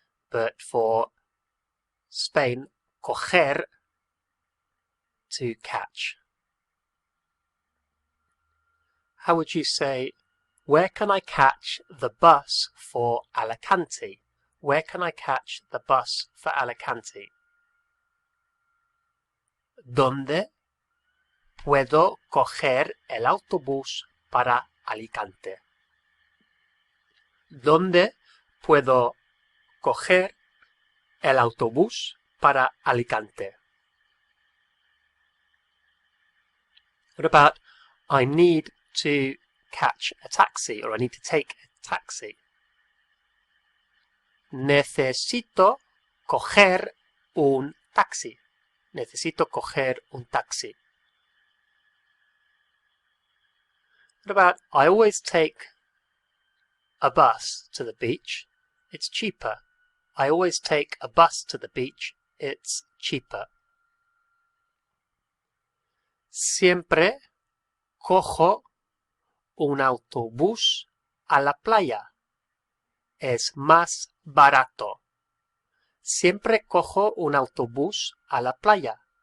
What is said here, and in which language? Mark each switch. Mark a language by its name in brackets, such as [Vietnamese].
[English] But for Spain, coger, to catch. How would you say, where can I catch the bus for Alicante? Where can I catch the bus for Alicante? [Spanish] ¿Dónde puedo coger el autobús para Alicante? ¿Dónde puedo coger el autobús para Alicante? [English] What about, I need to catch a taxi, or I need to take a taxi? [Spanish] Necesito coger un taxi. Necesito coger un taxi. [English] What about, I always take a bus to the beach. It's cheaper. I always take a bus to the beach. It's cheaper. [Spanish] Siempre cojo un autobús a la playa. Es más barato. Siempre cojo un autobús a la playa.